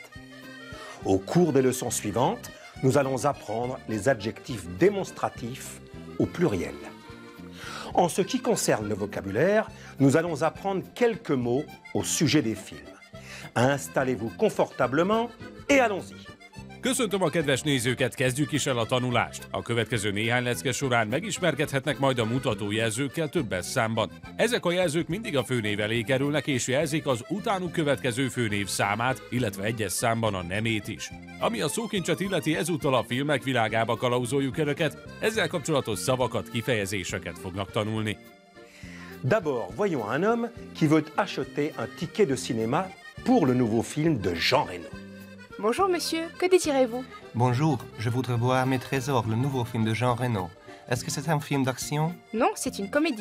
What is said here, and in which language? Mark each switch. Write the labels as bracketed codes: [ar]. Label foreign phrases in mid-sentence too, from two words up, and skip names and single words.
[fr] Au cours des leçons suivantes, nous allons apprendre les adjectifs démonstratifs au pluriel. En ce qui concerne le vocabulaire, nous allons apprendre quelques mots au sujet des films. Installez-vous confortablement et allons-y! [hu] Köszöntöm a kedves nézőket, kezdjük is el a tanulást. A következő néhány lecke során megismerkedhetnek majd a mutatójelzőkkel többes számban. Ezek a jelzők mindig a főnév elé kerülnek és jelzik az utánuk következő főnév számát, illetve egyes számban a nemét is. Ami a szókincset illeti, ezúttal a filmek világába kalauzoljuk önöket, ezzel kapcsolatos szavakat, kifejezéseket fognak tanulni. [fr] D'abord, voyons un homme qui veut acheter un ticket de cinéma pour le nouveau film de Jean Reno. Bonjour monsieur, que désirez-vous? Bonjour, je voudrais voir Mes Trésors, le nouveau film de Jean Reno. Est-ce que c'est un film d'action? Non, c'est une comédie.